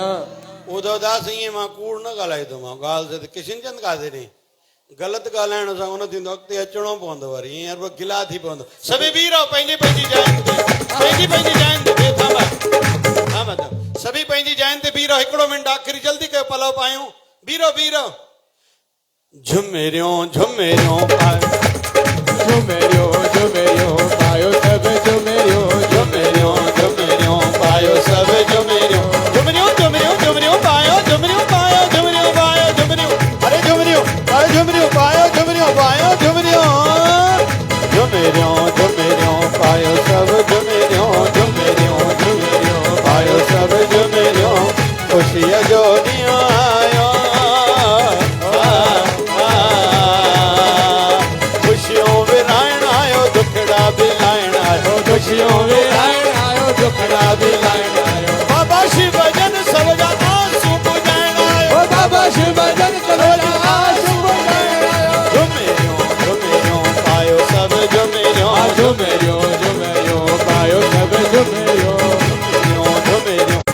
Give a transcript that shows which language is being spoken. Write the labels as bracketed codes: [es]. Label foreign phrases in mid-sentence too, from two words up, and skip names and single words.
[sd] उदोदास ईअं मां कूड़ न ॻाल्हाईंदो मां ॻाल्हि त किशन चंद काथे ॾे ग़लति ॻाल्हाइण सां उन थींदो, अॻिते अचिणो पवंदो, वरी ईअं रुॻो गिला थी पवंदो। सभई बीह रहो पंहिंजी पंहिंजी जाइनि ते, पंहिंजी पंहिंजी जाइनि ते बीह, थांबा सभई पंहिंजी जाइनि ते बीह रहो, हिकिड़ो मिंट आख़िरी जल्दी कयो, पलव पायूं, बीह रहो। झुमेरियो झुमेरियो पायो, झुमेरियो झुमेरियो पायो सब झुमेरियो, झुमेरियो झुमेरियो पायो सब झुमेरियो, झुमरियो झुमरियो झुमरियो पायो, झुमरियो पायो, झुमरियो पायो, झुमरियो, अरे झुमरियो पायो, झुमरियो पायो, झुमरियो पायो, झुमरियो झुमेरियो झुमेरियो पायो सब झुमेरियो, झुमेरियो झुमेरियो पायो सब झुमेरियो, खुशीअ जो ॾींहुं आयो, खुशियों विराइण आयो, दुखड़ा बि लाइण आयो, खुशियों विराइण आयो, दुखड़ा बि लाइण आयो, बाबा शिव भजन सब जा आंसू बुझाइण आयो, बाबा शिव भजन सब जा आंसू बुझाइण आयो, झुमेरियो झुमेरियो पायो सब झुमेरियो, झुमेरियो झुमेरियो पायो सब झुमेरियो, झुमेरियो झुमेरियो।